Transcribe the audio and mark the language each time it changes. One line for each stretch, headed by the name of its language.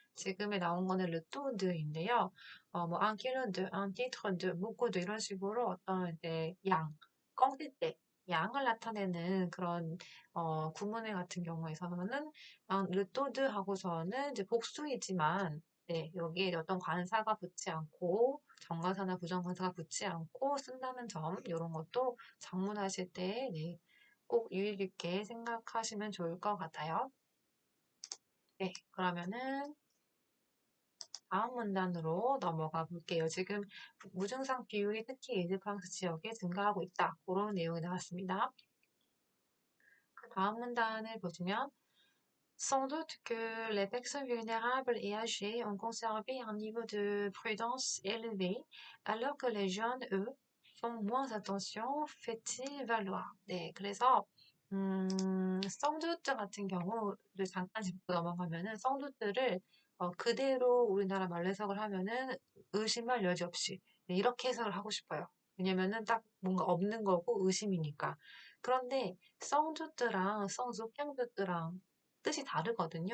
Korean: 지금에 나온 거는 르토드인데요. 뭐 안키르드, 안티트르드, 무코드 이런 식으로 어떤 이제 껌질 때 양을 나타내는 그런 구문회 같은 경우에 있어서는 르토드 하고서는 이제 복수이지만 네, 여기에 어떤 관사가 붙지 않고 정관사나 부정관사가 붙지 않고 쓴다는 점 이런 것도 작문하실 때 네, 꼭 유의 깊게 생각하시면 좋을 것 같아요. 네, 그러면은 다음 문단으로 넘어가 볼게요. 지금 무증상 비율이 특히 일드-프랑스 지역에 증가하고 있다. 그런 내용이 나왔습니다. 그 다음 문단을 보시면
French: Sans doute que les personnes vulnérables et âgées ont conservé un niveau de prudence élevé, alors que les jeunes, eux, font moins attention, fait-il valoir.
Korean: 네, 그래서 쌍두뜨 같은 경우를 잠깐 짚고 넘어가면은 쌍두뜨를 그대로 우리나라 말로 해석을 하면은 의심할 여지 없이 네, 이렇게 해석을 하고 싶어요. 왜냐면은 딱 뭔가 없는 거고 의심이니까. 그런데 쌍두뜨랑 쌍두평두뜨랑 뜻이 다르거든요.